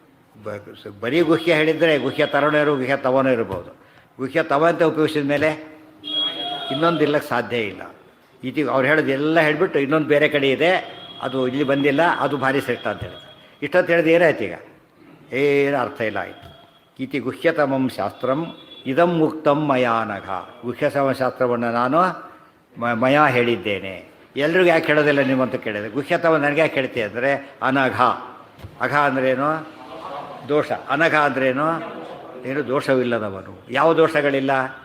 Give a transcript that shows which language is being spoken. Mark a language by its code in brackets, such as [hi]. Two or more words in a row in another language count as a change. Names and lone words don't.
[kn] ಬರೀ ಗುಹ್ಯ ಹೇಳಿದರೆ ಗುಹ್ಯತರನೂ ಗುಹ್ಯತಮನೂ ಇರ್ಬೋದು. ಗುಹ್ಯತಮ ಅಂತ ಉಪಯೋಗಿಸಿದ ಮೇಲೆ ಇನ್ನೊಂದು ಇರ್ಲಕ್ಕೆ ಸಾಧ್ಯ ಇಲ್ಲ. ಇತಿ ಅವ್ರು ಹೇಳೋದು ಎಲ್ಲ ಹೇಳಿಬಿಟ್ಟು ಇನ್ನೊಂದು ಬೇರೆ ಕಡೆ ಇದೆ, ಅದು ಇಲ್ಲಿ ಬಂದಿಲ್ಲ, ಅದು ಭಾರಿ ಶ್ರೇಷ್ಠ ಅಂತ ಹೇಳಿದ್ರು. ಇಷ್ಟೊತ್ತು ಹೇಳಿದ ಏನಾಯ್ತು ಈಗ? ಏನು ಅರ್ಥ ಇಲ್ಲ ಆಯಿತು. [sa] ಇತಿ ಗುಹ್ಯತಮಂ ಶಾಸ್ತ್ರಂ ಇದಂ ಮುಕ್ತಂ ಮಯಾನಘ. [kn] ಗುಹ್ಯತಮ ಶಾಸ್ತ್ರವನ್ನು ನಾನು ಮಯಾ ಹೇಳಿದ್ದೇನೆ. ಎಲ್ರಿಗೂ ಯಾಕೆ ಹೇಳೋದಿಲ್ಲ ನಿಮ್ಮಂತ ಕೇಳಿದೆ? ಗುಹ್ಯತಮ ನನಗೆ ಯಾಕೆ ಹೇಳ್ತೀಯ ಅಂದರೆ ಅನಘ. ಅಘ ಅಂದ್ರೇನು? ದೋಷ. ಅನಘ ಅಂದ್ರೇನು? ಏನು ದೋಷವಿಲ್ಲದವನು. ಯಾವ ದೋಷಗಳಿಲ್ಲ?